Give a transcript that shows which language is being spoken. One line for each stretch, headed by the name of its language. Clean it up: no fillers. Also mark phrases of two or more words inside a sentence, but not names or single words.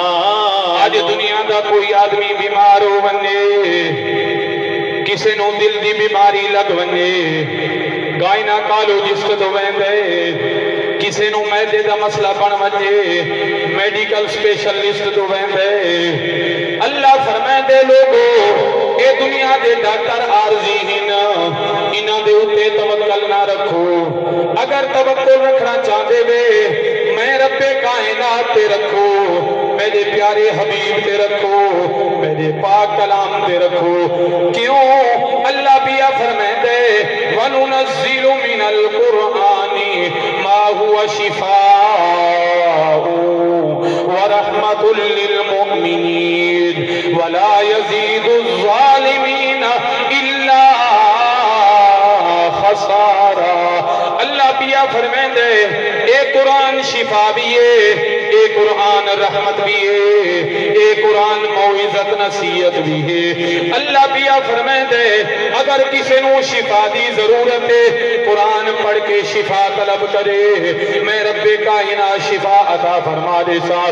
Saraiki: آج دنیا دا کوئی آدمی بیمار ہو بنے, کسے نو دل دی بیماری لگ بنے, گائناکالوجسٹ تو ویندے, کسے نو میدے دا مسئلہ بن بنے,
English: medical specialist
Saraiki: تو ویندے. اللہ فرمائے دے لوگو اے دنیا دے ڈاکٹر عارضی ہن, انہاں دے اتے توکل نہ رکھو. اگر توکل رکھنا چاہتے وے میں رب کائنات تے رکھو, میرے پیارے حبیب تے رکھو, میرے پاک کلام تے رکھو.
Arabic: کیوں اللہ بیا فرمائے دے وَنُنَزِّلُ مِنَ الْقُرْآنِ مَا هُوَ شِفَاءٌ وَرَحْمَةٌ لِّلْمُؤْمِنِينَ وَلَا يَزِيدُ الظَّالِمِينَ إِلَّا خَسَارًا.
Saraiki: اللہ بیا فرمائے دے اے قرآن شفا بھی ہے, اے قرآن رحمت بھی ہے, اے قرآن موعظت نصیحت بھی ہے. اللہ بیا فرمائے دے اگر کسی نو شفا دی ضرورت ہے قرآن پڑھ کے شفا طلب کرے, میں رب کائنات شفا عطا فرما دے ساتھ.